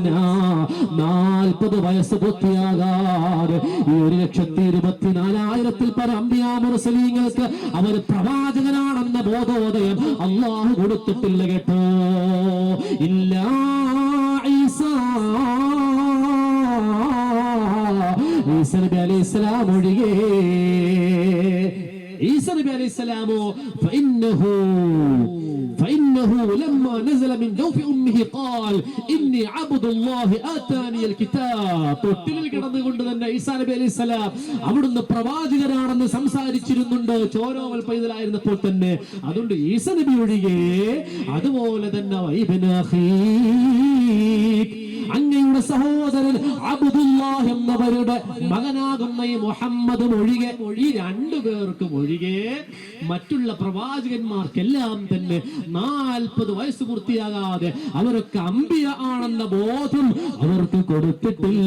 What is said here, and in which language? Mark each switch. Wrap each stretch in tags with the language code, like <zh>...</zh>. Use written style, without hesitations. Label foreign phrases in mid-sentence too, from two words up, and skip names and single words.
<ml>40 വയസ്സ് പൂർത്തിയാകാതെ ഈ 1,24,000 പരം അംബിയാ മുർസലീങ്ങൾക്ക് അവർ പ്രവാചകനാണെന്ന ബോധോദയം അല്ലാഹു കൊടുത്തിട്ടില്ല കേട്ടോ. ഇല്ലാ ഈസാ നബി അലൈഹിസ്സലാം ഒഴികെ. ഈസാ നബി അലൈഹിസ്സലാമോ</ml> <ar>فإنه لما نزل من جوف أمه قال إني عبد الله آتاني الكتاب.</ar> <ml>തൊട്ടിലിൽ കിടന്നുകൊണ്ട് തന്നെ ഈസാ നബി അലൈഹിസ്സലാം അവിടുന്ന് പ്രവാചകനാണെന്ന് സംസാരിച്ചിരുന്നുണ്ട്, ചോരോമൽ പൈതലായിരുന്നപ്പോൾ തന്നെ. അതുകൊണ്ട് ഈസാ നബി ഒഴികെ, അതുപോലെ തന്നെ അങ്ങയുടെ സഹോദരൻ അബ്ദുല്ലാഹ് എന്നവരുടെ മകനാകുന്ന ഈ മുഹമ്മദ് ഒഴികെ, ഈ 2 പേർക്കും ഒഴികെ മറ്റുള്ള പ്രവാചകന്മാർക്കെല്ലാം തന്നെ 40 വയസ്സ് പൂർത്തിയാകാതെ അവരൊക്കെ അംബിയ ആണെന്ന ബോധം അവർക്ക് കൊടുത്തിട്ടില്ല.</ml>